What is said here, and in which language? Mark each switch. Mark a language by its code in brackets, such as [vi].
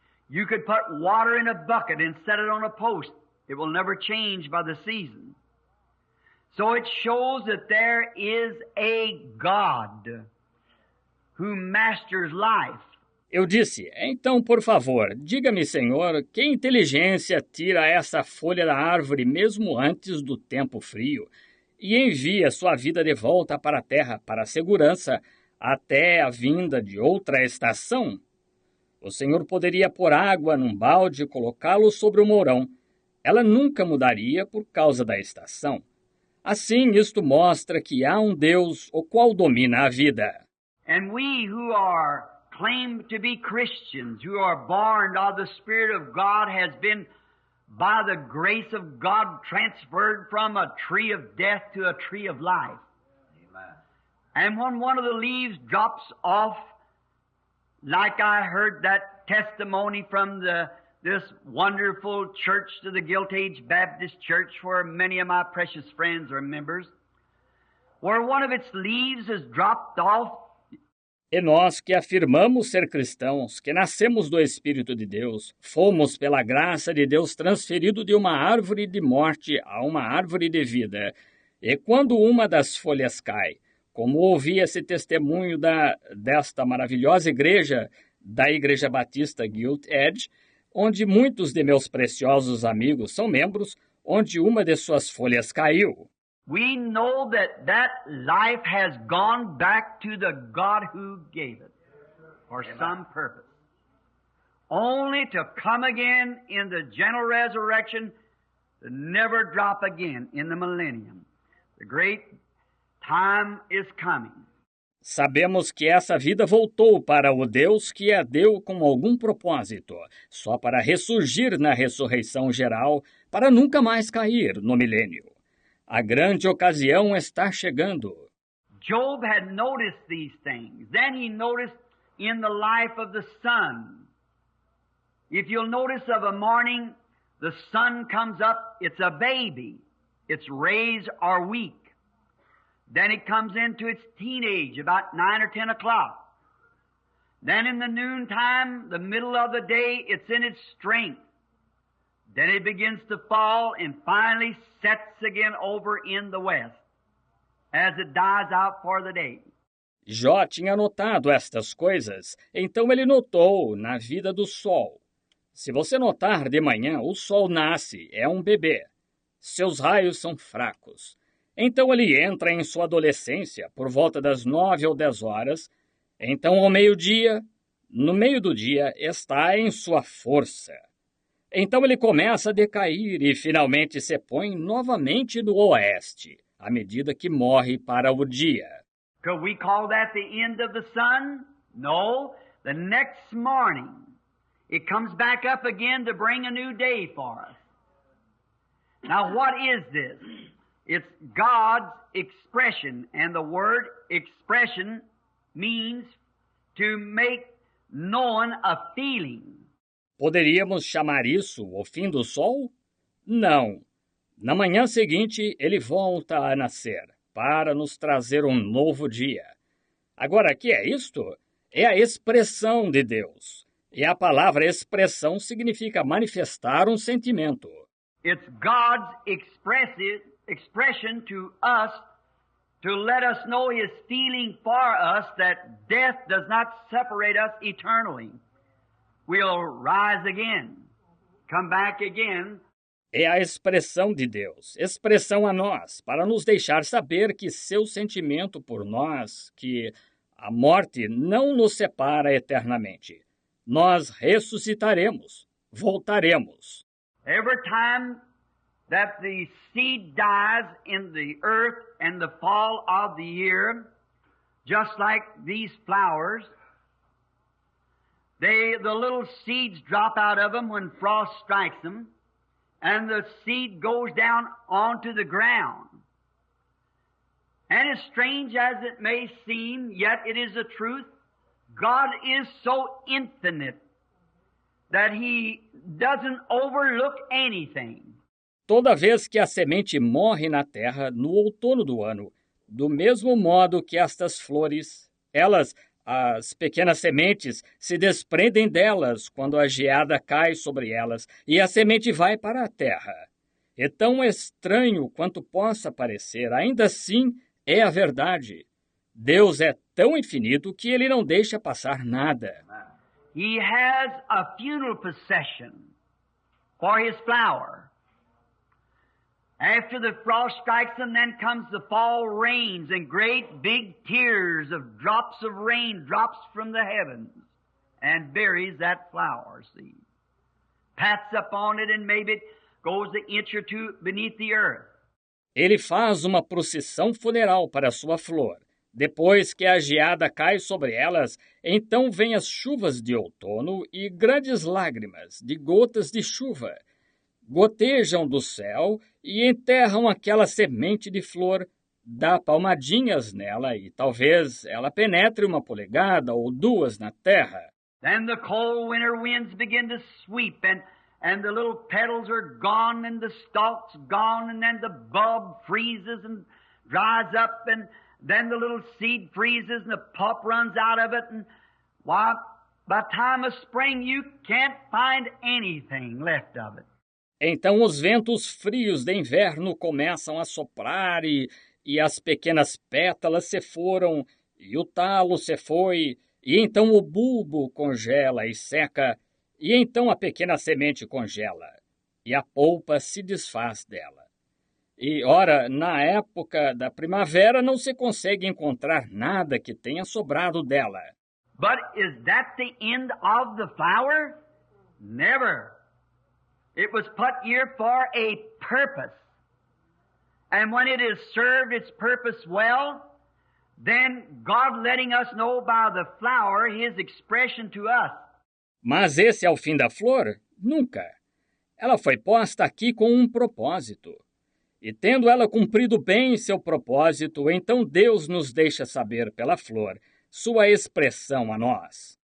[en] You could put water in a bucket and set it on a post. It will never change by the season. So it shows that there is a God who masters life. [pt] Eu disse, então, por favor, diga-me, Senhor, que inteligência tira essa folha da árvore mesmo antes do tempo frio e envia sua vida de volta para a terra para a segurança até a vinda de outra estação? O Senhor poderia pôr água num balde e colocá-lo sobre o mourão. Ela nunca mudaria por causa da estação. Assim, isto mostra que há um Deus o qual domina a vida. [en] And we who are claimed to be Christians, who are born of the Spirit of God, has been, by the grace of God, transferred from a tree of death to a tree of life. Amen. And when one of the leaves drops off, like I heard that testimony from this wonderful church to the Gilt Age Baptist Church, where many of my precious friends are members, where one of its leaves has dropped off. [pt] E nós que afirmamos ser cristãos, que nascemos do Espírito de Deus, fomos pela graça de Deus transferido de uma árvore de morte a uma árvore de vida. E quando uma das folhas cai, como ouvi esse testemunho desta maravilhosa igreja, da Igreja Batista Gilt Edge, onde muitos de meus preciosos amigos são membros, onde uma de suas folhas caiu. [en] We know that that life has gone back to the God who gave it for some purpose. Only to come again in the general resurrection, to never drop again in the millennium. The great time is coming. [pt] Sabemos que essa vida voltou para o Deus que a deu com algum propósito, só para ressurgir na ressurreição geral, para nunca mais cair no milênio. A grande ocasião está chegando. [en] Job had noticed these things. Then he noticed in the life of the sun. If you'll notice of a morning, the sun comes up, it's a baby. Its rays are weak. Then it comes into its teenage about 9 or 10 o'clock. Then in the noontime, the middle of the day, it's in its strength. Then it begins to fall and finally sets again over in the west as it dies out for the day. [pt] Jó tinha notado estas coisas, então ele notou na vida do sol. Se você notar de manhã, o sol nasce, é um bebê. Seus raios são fracos. Então ele entra em sua adolescência por volta das 9 ou 10 horas. Então ao meio-dia, no meio do dia, está em sua força. Então ele começa a decair e finalmente se põe novamente no oeste, à medida que morre para o dia. [en] Could we call that the end of the sun? No. The next morning, it comes back up again to bring a new day for us. Now what is this? It's God's expression, and the word expression means to make known a feeling. [pt] Poderíamos chamar isso o fim do sol? Não. Na manhã seguinte, ele volta a nascer, para nos trazer um novo dia. Agora, o que é isto? É a expressão de Deus. E a palavra expressão significa manifestar um sentimento. [en] It's God's expression to us to let us know His feeling for us that death does not separate us eternally. We'll rise again, come back again. [pt] É a expressão de Deus, expressão a nós, para nos deixar saber que seu sentimento por nós, que a morte não nos separa eternamente. Nós ressuscitaremos, voltaremos. [en] Every time that the seed dies in the earth and the fall of the year, just like these flowers, the little seeds drop out of them when frost strikes them, and the seed goes down onto the ground. And as strange as it may seem, yet it is the truth, God is so infinite that He doesn't overlook anything. [pt] Toda vez que a semente morre na terra no outono do ano, do mesmo modo que estas flores, as pequenas sementes, se desprendem delas quando a geada cai sobre elas e a semente vai para a terra. É tão estranho quanto possa parecer, ainda assim é a verdade. Deus é tão infinito que Ele não deixa passar nada. [en] He has a funeral procession for His flower. After the frost strikes them, then comes the fall rains and great big tears of drops of rain drops from the heavens and buries that flower seed. Pats up on it and maybe it goes an inch or two beneath the earth. [pt] Ele faz uma procissão funeral para sua flor. Depois que a geada cai sobre elas, então vêm as chuvas de outono e grandes lágrimas de gotas de chuva. Gotejam do céu e enterram aquela semente de flor, dá palmadinhas nela e talvez ela penetre 1 polegada ou 2 na terra. [en] Then the cold winter winds begin to sweep and the little petals are gone and the stalk's gone and then the bulb freezes and dries up and then the little seed freezes and the pulp runs out of it, and why, by the time of spring you can't find anything left of it. [pt] Então os ventos frios de inverno começam a soprar e as pequenas pétalas se foram, e o talo se foi, e então o bulbo congela e seca, e então a pequena semente congela, e a polpa se desfaz dela. E, ora, na época da primavera não se consegue encontrar nada que tenha sobrado dela. [en] But is that the end of the flower? Never. It was put here for a purpose. And when it has served its purpose well, then God letting us know by the flower His expression to us. [pt] Mas esse é o fim da flor? Nunca. Ela foi posta aqui com um propósito. E tendo ela cumprido bem seu propósito, então Deus nos deixa saber pela flor sua expressão a nós.